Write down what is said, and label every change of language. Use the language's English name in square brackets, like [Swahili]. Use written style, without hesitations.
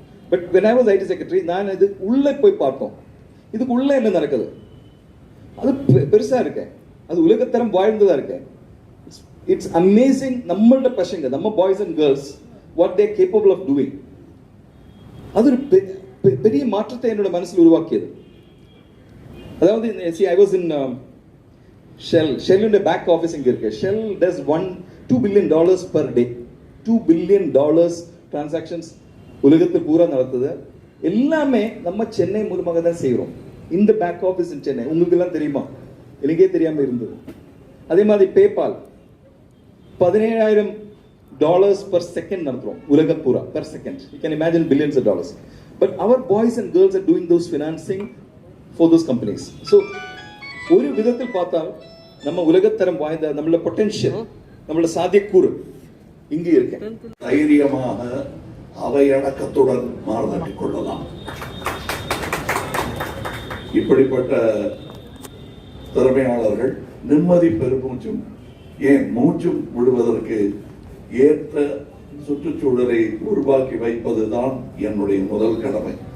[English] but when I was IT secretary, [Tamil] நான் இது உள்ளே போய் பார்த்தோம். இதுக்கு உள்ளே என்ன நடக்குது, அது பெருசாக இருக்கு, அது உலகத்தரம் வாழ்ந்ததாக இருக்கு. [English] It's amazing. [Tamil] நம்மளோட பசங்க, நம்ம [English] Boys and girls, what they're capable of doing. [Tamil] அது ஒரு பெரிய மாற்றத்தை என்னோட மனசில் உருவாக்கியது. அதாவது [English] I was in [Tamil] ஷெல்லுடைய back office இங்கே இருக்கு. [English] Shell does $2 billion per day. [Tamil] $2 billion transactions உலகத்தில் பூரா நடத்துது. எல்லாமே நம்ம சென்னை மூலமாக தான் செய்கிறோம். இந்த பேக் ஆஃபீஸ் இன் சென்னை உங்களுக்கு எல்லாம் தெரியுமா? எனக்கே தெரியாம இருந்தது. அதே மாதிரி பேபால் $17,000 [English] per second [Tamil] நடத்துறோம் உலகம் பூரா, per second. [English] You can imagine billions of dollars. But our boys and girls are doing those financing for those companies. [Tamil] So ஒரு விதத்தில் பார்த்தால் நம்ம உலகத்தரம் வாய்ந்த நம்மளோட பொட்டன்ஷியல், நம்மளோட சாத்தியக்கூறு இங்கே இருக்கு. தைரியமாக அவையடக்கத்துடன் மாறுதட்டிக் கொள்ளலாம். இப்படிப்பட்ட திறமையாளர்கள் நிம்மதி பெருமூச்சும் ஏன் மூச்சும் விடுவதற்கு ஏற்ற சுற்றுச்சூழலை உருவாக்கி வைப்பதுதான் என்னுடைய முதல் கடமை.